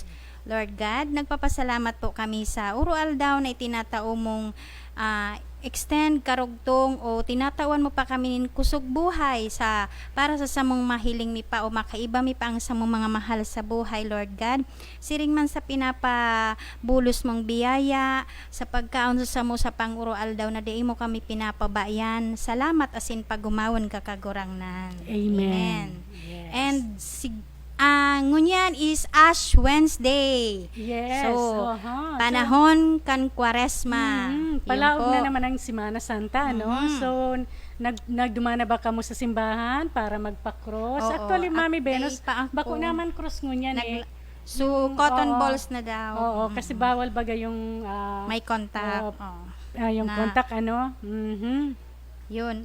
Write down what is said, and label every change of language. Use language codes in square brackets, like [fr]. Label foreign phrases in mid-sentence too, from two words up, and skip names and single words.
[en] Lord God, [bik] nagpapasalamat po kami sa urual daw na itinatao mong extend karugtong o tinatawan mo pa kami nin kusog buhay para sa samong mahiling mi pa o makaiba mi pa ang samong mga mahal sa buhay, [en] Lord God. [bik] Siring man sa pinapabulos mong biyaya, sa pagkaon sa samo sa pangurual daw na di mo kami pinapabayan. Salamat asin pagumawon ka kagurangnan. [en] Amen. Yes. And ngunyan is Ash Wednesday. Yes. So, aha. [bik] panahon kan Kwaresma. Yun Palaog po. na naman ang Semana Santa, no? So, nagdumana ba kamo sa simbahan para magpa-cross? Oo. [en] Actually, Mami [bik] At Benos, day pa ako. bako naman cross ngunyan [en] So, cotton [bik] oo. balls na daw. Oo, kasi bawal baga yung May contact. Oo. Oh. yung na- contact, Mhm. Yun.